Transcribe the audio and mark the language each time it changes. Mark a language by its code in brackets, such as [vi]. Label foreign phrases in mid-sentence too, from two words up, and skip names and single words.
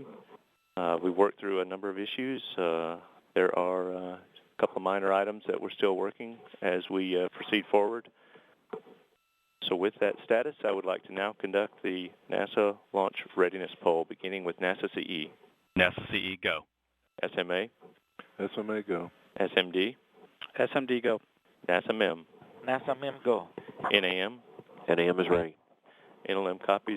[en] We've worked through a number of issues. There are a couple of minor items that we're still working as we proceed forward. So with that status, I would like to now conduct the NASA launch readiness poll, beginning with NASA CE. NASA CE, go. SMA. SMA, go. SMD. SMD, go. NASA MEM. NASA MEM, go. NAM. NAM is ready. NLM copies.